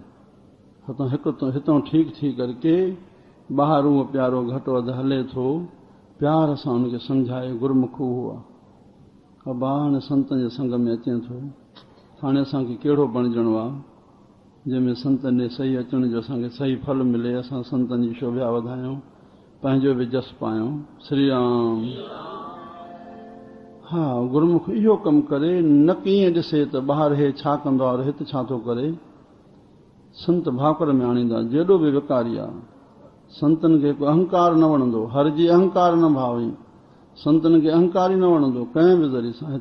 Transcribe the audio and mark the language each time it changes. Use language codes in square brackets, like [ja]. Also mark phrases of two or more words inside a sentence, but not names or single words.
[sd] हितां ठीकु थी करके ॿाहिरि उहो प्यारो घटि वधि हले थो, प्यार सां उनखे सम्झाए गुरमुख उहो आहे। अबा हाणे संतनि जे संग में अचे थो, हाणे असांखे कहिड़ो बणिजणो आहे जंहिंमें संतनि जे सही अचण जो असांखे सही फल मिले, असां संतनि जी शोभा वधायूं, पंहिंजो बि जस पायूं। श्री राम। हा, गुरमुख इहो कमु करे, न कीअं ॾिसे त ॿाहिरि हे छा कंदो आहे और हिते छा थो करे। संत भाकुर में आणींदा, जेॾो बि विकारी आहे। संतनि खे अहंकार न वणंदो, हर जी अहंकार न भावी। संतनि खे अहंकार ई न वणंदो कंहिं बि ज़रिए सां।